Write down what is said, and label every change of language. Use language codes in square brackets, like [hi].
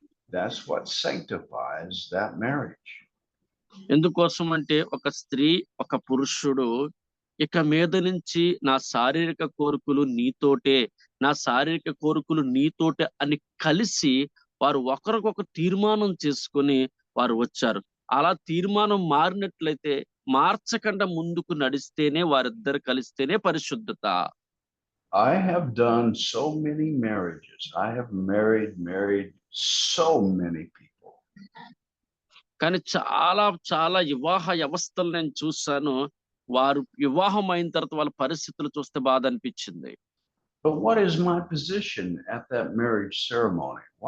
[en] That's what sanctifies that marriage. [te] ఎందుకోసం అంటే ఒక స్త్రీ ఒక పురుషుడు ఇక మీద నుంచి నా శారీరక కోరికలు నీతోటే, నా శారీరక కోరికలు నీతోటే అని కలిసి వారు ఒకరికొక తీర్మానం చేసుకొని వారు వచ్చారు. అలా తీర్మానం మారినట్లయితే మార్చకుండా ముందుకు నడిస్తేనే వారిద్దరు కలిస్తేనే పరిశుద్ధత. [en] I have done so many marriages. I have married so many people. [te] కానీ చాలా చాలా వివాహ వ్యవస్థలు నేను చూశాను. వారు వివాహం అయిన తర్వాత వాళ్ళ పరిస్థితులు చూస్తే బాధ అనిపించింది. [en] But what is my position at that marriage ceremony?